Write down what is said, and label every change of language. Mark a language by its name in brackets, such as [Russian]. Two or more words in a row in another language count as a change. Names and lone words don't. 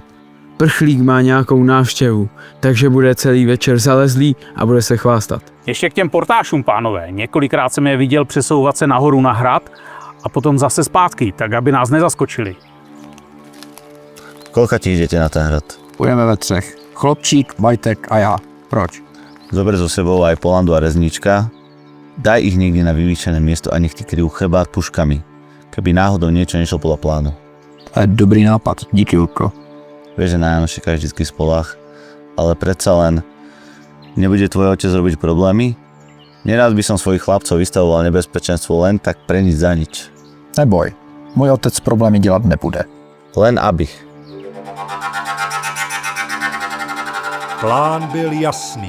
[Czech] Prchlík má nějakou návštěvu, takže bude celý večer zalezlý a bude se chvástat. Ještě k těm portášům, pánové. Několikrát jsem je viděl přesouvat se nahoru na hrad a potom zase zpátky, tak aby nás nezaskočili. [Slovak] Koľka ti idete na ten hrad? [Czech] Půjdeme ve třech. Chlopčík, Vajtek a já. Proč? [Slovak] Zober so sebou aj Polandu a Rezníčka. Daj ich niekde na vyvýšené miesto a nech ti kryjú chrbát puškami. Keby náhodou niečo nešlo podľa plánu. [Czech] To je dobrý nápad, díky, Julko. [Slovak] Vieš, že na Janošeka je vždycky spolách, ale predsa len nebude tvoj otec robiť problémy? Nerád by som svojich chlapcov vystavoval nebezpečenstvu len tak pre nič za nič. [Czech] Neboj, můj otec problémy dělat nebude. Len abych. Plán byl jasný.